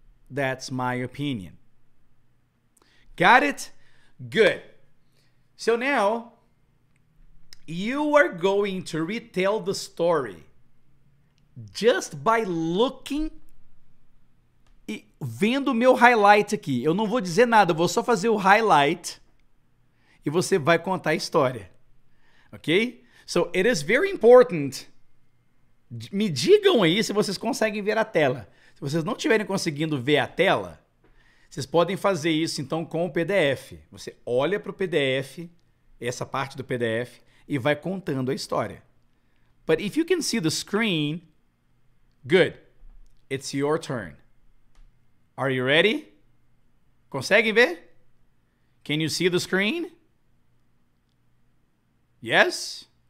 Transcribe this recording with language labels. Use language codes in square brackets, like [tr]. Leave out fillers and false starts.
[en] That's my opinion. Got it? Good. So now, you are going to retell the story just by looking [pt] e vendo o meu highlight aqui. Eu não vou dizer nada, eu vou só fazer o highlight e você vai contar a história. Ok? [en] So, it is very important. [pt] Me digam aí se vocês conseguem ver a tela. Se vocês não estiverem conseguindo ver a tela, vocês podem fazer isso então com o PDF. Você olha para o PDF, essa parte do PDF, e vai contando a história. [en] But if you can see the screen, good. It's your turn. Are you ready? [pt] Conseguem ver? [en] Can you see the screen? Yes?